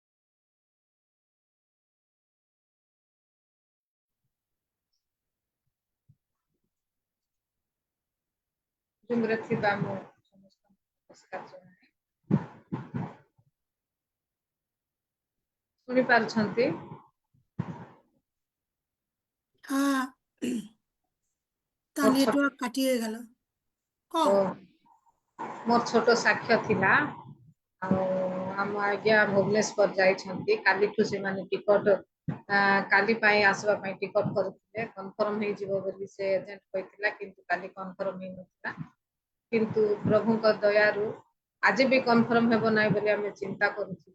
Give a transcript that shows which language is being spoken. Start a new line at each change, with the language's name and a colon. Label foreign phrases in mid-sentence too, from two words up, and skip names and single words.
Odia: ଜୁମ୍ରେ ଥିବା ମୁଁ ସମସ୍ତଙ୍କୁ ନମସ୍କାର ଜଣାଏ। ଶୁଣି ପାରୁଛନ୍ତି?
Bangla: হ্যাঁ, তা
Odia: ମୋର ଛୋଟ
Bangla: নেটওয়ার্ক কাটিয়ে গেল। কও।
Odia: ମୋର ଛୋଟ ସାକ୍ଷ୍ୟ ଥିଲା। ଆଉ ଆମ ଆଜ୍ଞା ଭୁବନେଶ୍ୱର ଯାଇଛନ୍ତି। କାଲିଠୁ ସେମାନେ ଟିକଟ କାଲି ପାଇଁ ଆସିବା ପାଇଁ ଟିକଟ କରିଥିଲେ। କନଫର୍ମ ହେଇଯିବ ବୋଲି ସେ ଏଜେଣ୍ଟ କହିଥିଲା, କିନ୍ତୁ କାଲି କନଫର୍ମ ହେଇନଥିଲା। କିନ୍ତୁ ପ୍ରଭୁଙ୍କ ଦୟାରୁ ଆଜି ବି କନଫର୍ମ ହେବ ନାହିଁ ବୋଲି ଆମେ ଚିନ୍ତା କରୁଥିଲୁ।